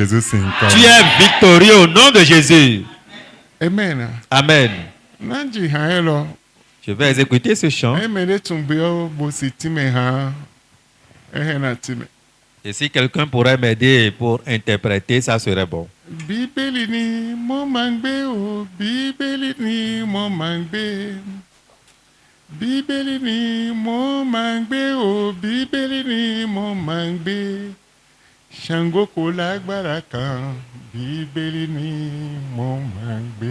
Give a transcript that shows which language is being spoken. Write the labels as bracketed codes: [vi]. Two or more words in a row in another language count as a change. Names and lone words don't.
[fr] Tu es victorieux au nom de Jésus. Amen. Amen. Je vais exécuter ce chant. Et si quelqu'un pourrait m'aider pour interpréter, ça serait bon. [yo] Bíbélì ni mo máa ń gbé o, Bíbélì ni mo máa ń gbé. Bíbélì ni mo máa ń gbé o, Bíbélì ni mo máa ń gbé. Ṣàngó kò lágbára kan, Bíbélì ni mo máa ń gbé.